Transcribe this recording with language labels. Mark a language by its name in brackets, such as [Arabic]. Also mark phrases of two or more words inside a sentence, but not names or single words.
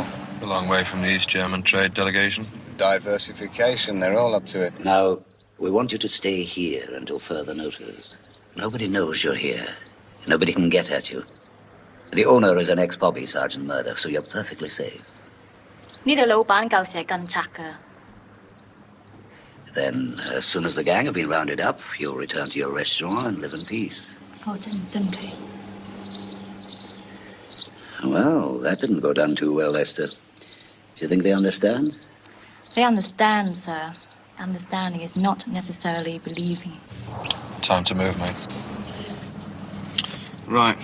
[English] A long way from the East German trade delegation. Diversification, they're all up to it. Now, we want you to stay here until further notice. Nobody knows you're here. Nobody can get at you. The owner is an ex-Bobby Sergeant Murdoch, so you're perfectly safe. [Cantonese] 呢度老闆夠成日跟賊㗎。 [English] Then, as soon as the gang have been rounded up, you'll return to your restaurant and live in peace. [Cantonese] 我真唔信佢。 [English] Well, that didn't go down too well, Esther. Do you think they understand? They understand, sir. Understanding is not necessarily believing. Time to move, mate. Right.